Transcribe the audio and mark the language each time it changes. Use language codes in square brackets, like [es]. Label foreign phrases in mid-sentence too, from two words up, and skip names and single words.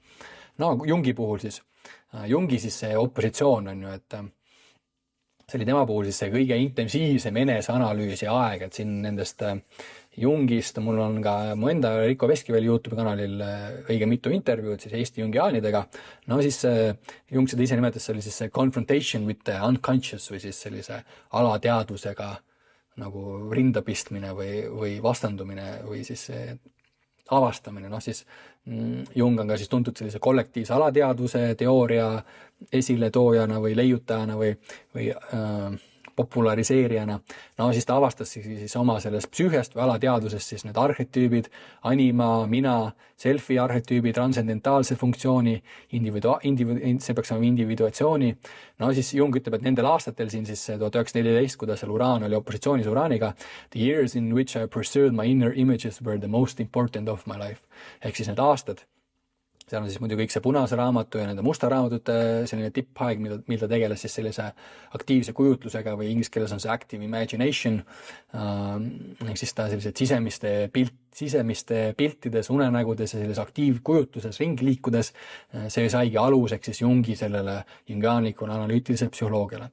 [et] Jungi puhul siis, Jungi siis see opositsioon on ju, et see oli tema puhul siis see kõige intensiivsem eneseanalüüsi aeg, et siin nendest Jungist, mul on ka mu enda Rico Veskiväli YouTube kanalil õige mitu intervjuud siis Eesti jungiaanidega. No siis Jung seda ise nimetas, see oli siis see [en] confrontation with the unconscious [et] või siis sellise alateadvusega nagu rinda pistmine või vastandumine või siis avastamine. Noh siis Jung on ka siis tuntud sellise kollektiivse alateadvuse teooria esiletoojana või leiutajana või populariseerijana. No siis ta avastas siis oma sellest psüühiast või alateadvusest siis need arhetüübid, anima, mina, selfie arhetüübi, transcendentaalse funktsiooni, see peaks olema individuatsiooni. No siis Jung ütleb, et nendel aastatel siin siis 1914, kuidas seal Uraan oli opositsioonis Uraaniga, [en] the years in which I pursued my inner images were the most important of my life. [et] Ehk siis need aastad, seal on siis muidu kõik see punase raamatu ja nende musta raamatute selline tippaeg, mil ta tegeles siis sellise aktiivse kujutlusega või inglise keeles on see [en] active imagination, [et] ehk siis ta sellised sisemiste piltides, unenägudes ja selles aktiivkujutluses ringi liikudes, see saigi aluseks siis Jungi sellele jungiaanlikule analüütilisele psühholoogiale.